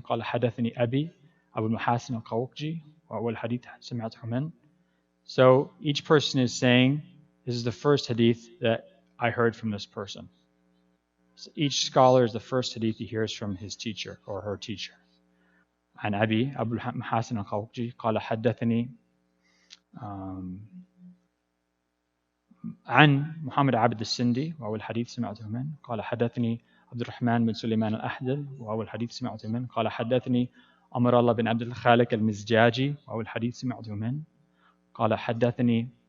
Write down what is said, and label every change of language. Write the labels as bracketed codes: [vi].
[ar] قال حدثني أبي أبو المحاسن القوقجي وأول حديث سمعته منه. [en] So each person is saying, this is the first hadith that I heard from this person. So each scholar is the first hadith he hears from his teacher or her teacher. [ar] عن أبي أبو المحاسن القوقجي قال حدثني عن محمد عبد السندي وأول حديث سمعته منه. قال حدثني عبد الرحمن بن سليمان الأحدل وأول حديث سمعته منه. قال حدثني أمر الله بن عبد الخالق المزجاجي وأول حديث سمعته منه. قال حدثني